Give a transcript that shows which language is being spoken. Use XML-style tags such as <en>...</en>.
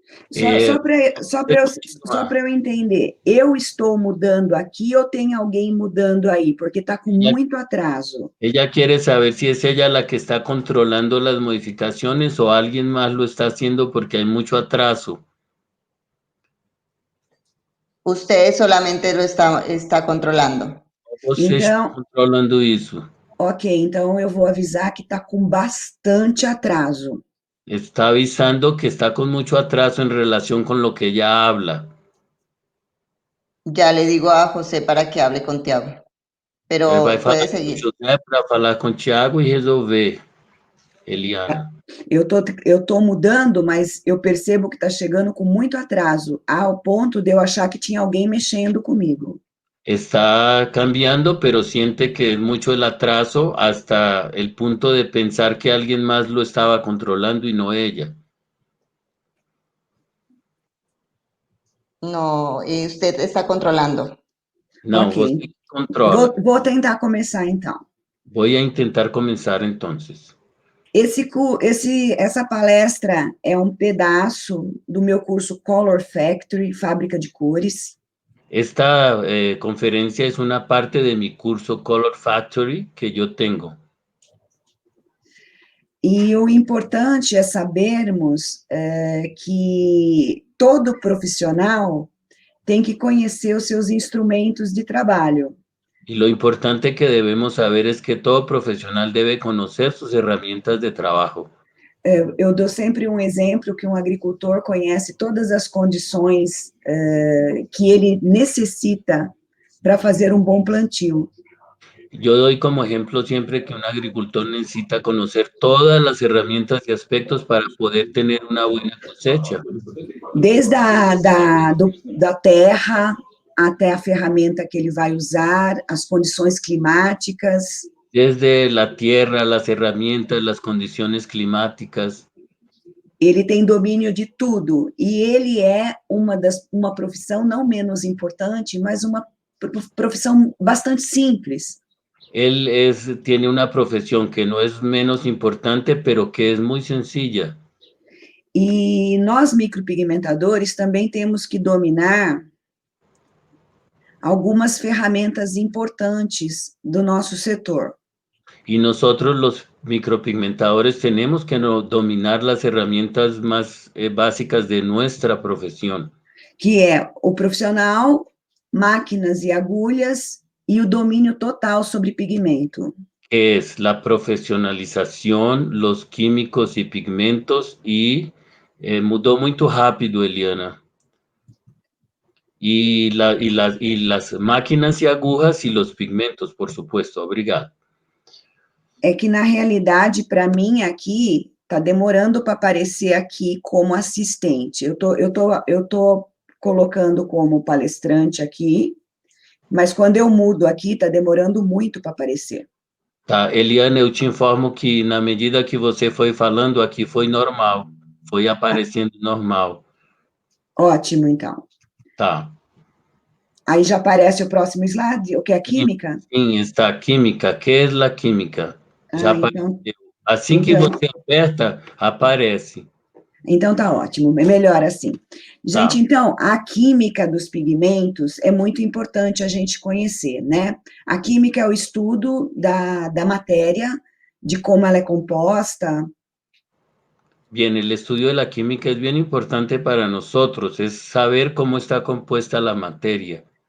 <pt>Só para eu entender, eu estou mudando aqui ou tem alguém mudando aí? Porque está com muito atraso.</pt> <es>Ella quiere saber si es ella la que está controlando las modificaciones o alguien más lo está haciendo porque hay mucho atraso. Usted solamente lo está controlando.</es> <pt>Você está controlando isso. Ok, então eu vou avisar que está com bastante atraso.</pt> <es>Está avisando que está con mucho atraso en relación con lo que ella habla. Ya le digo a José para que hable con Tiago. Pero puede seguir.</es> <pt>Para falar com o Tiago e resolver, Eliana. Eu tô mudando, mas eu percebo que está chegando com muito atraso, ao ponto de eu achar que tinha alguém mexendo comigo.</pt> <es>Está cambiando, pero siente que es mucho el atraso hasta el punto de pensar que alguien más lo estaba controlando y no ella. No, usted está controlando.</es> <pt>Não, Ok. você controla. Vou tentar começar, então.</pt> <es>Voy a intentar comenzar entonces.</es> <pt>Essa palestra é um pedaço do meu curso Color Factory, Fábrica de Cores.</pt> <es>Esta conferencia es una parte de mi curso Color Factory que yo tengo.</es> <pt>E o importante é sabermos que todo profissional tem que conhecer os seus instrumentos de trabalho.</pt> <es>Y lo importante que debemos saber es que todo profesional debe conocer sus herramientas de trabajo.</es> <pt>Eu dou sempre um exemplo que um agricultor conhece todas as condições que ele necessita para fazer um bom plantio.</pt> <es>Yo doy como ejemplo siempre que un agricultor necesita conocer todas las herramientas y aspectos para poder tener una buena cosecha.</es> <pt>Desde da terra até a ferramenta que ele vai usar, as condições climáticas.</pt> <es>Desde la tierra, las herramientas, las condiciones climáticas.</es> <pt>Ele tem domínio de tudo, e ele é uma profissão não menos importante, mas uma profissão bastante simples.</pt> <es>Él tiene una profesión que no es menos importante, pero que es muy sencilla.</es> <pt>E nós, micropigmentadores, também temos que dominar algumas ferramentas importantes do nosso setor.</pt> <es>Y nosotros los micropigmentadores tenemos que dominar las herramientas más básicas de nuestra profesión.</es> <pt>Que é o profissional, máquinas e agulhas e o domínio total sobre pigmento.</pt> <es>Es la profesionalización, los químicos y pigmentos y mudó muy rápido, Eliana. Y las máquinas y agujas y los pigmentos, por supuesto.</es> <pt>Obrigado. É que, na realidade, para mim, aqui, está demorando para aparecer aqui como assistente. Eu tô colocando como palestrante aqui, mas quando eu mudo aqui, está demorando muito para aparecer. Tá, Eliana, eu te informo que na medida que você foi falando aqui, foi normal. Foi aparecendo normal. Ótimo, então. Tá. Aí já aparece o próximo slide, o que é química? Sim, está a química. Que é a química? Já apareceu. Então, Assim que você aperta, aparece. Então tá ótimo, é melhor assim. Gente, então, a química dos pigmentos é muito importante a gente conhecer, né? A química é o estudo da matéria, de como ela é composta.</pt> <es>Bien, el estudio de la química es bien importante para nosotros, es saber cómo está compuesta la materia.</es>